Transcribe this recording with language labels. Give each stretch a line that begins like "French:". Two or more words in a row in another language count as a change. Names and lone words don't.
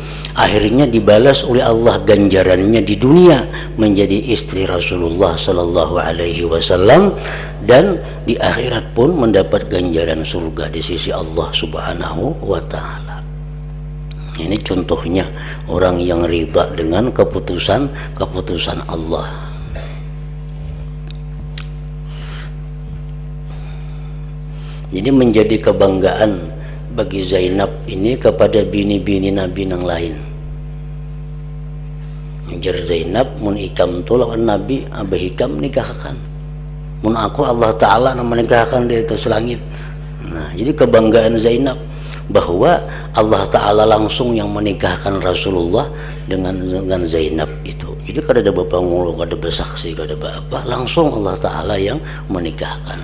Indonesian: Akhirnya dibalas oleh Allah ganjarannya di dunia menjadi istri Rasulullah
Arabic: sallallahu alaihi wasallam,
Indonesian: dan di akhirat pun mendapat ganjaran surga di sisi Allah
Arabic: Subhanahu wa taala.
Indonesian: Ini contohnya orang yang ridha dengan keputusan Allah. Jadi menjadi kebanggaan bagi Zainab ini kepada bini-bini Nabi yang lain.
Banjar: Jar Zainab, mun ikam tu lawan Nabi, abah ikam nikahkan. Mun aku Allah Ta'ala nama nikahkan di atas langit.
Indonesian: Nah, jadi kebanggaan Zainab bahwa Allah Ta'ala langsung yang menikahkan Rasulullah dengan Zainab itu. Jadi kada ada bapak ngulu, kada bersaksi, kada apa, langsung Allah Ta'ala yang menikahkan.